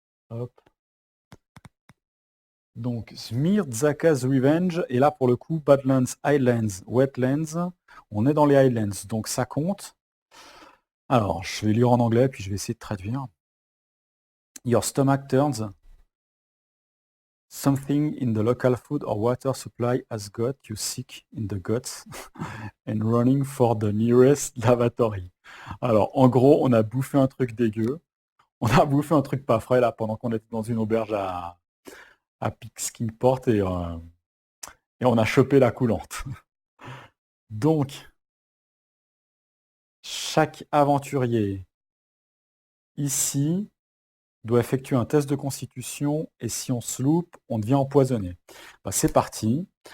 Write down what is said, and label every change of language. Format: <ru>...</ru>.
<fr>Hop. Donc, Smirzaka's Revenge, et là pour le coup, Badlands, Highlands, Wetlands, on est dans les Highlands, donc ça compte. Alors, je vais lire en anglais, puis je vais essayer de traduire.</fr> <en>Your stomach turns. Something in the local food or water supply has got you sick in the guts and running for the nearest lavatory.</en> <fr>Alors, en gros, on a bouffé un truc dégueu. On a bouffé un truc pas frais là pendant qu'on était dans une auberge à Pixkingport et on a chopé la coulante. Donc, chaque aventurier ici doit effectuer un test de constitution et si on se loupe, on devient empoisonné. Bah, c'est parti.</fr>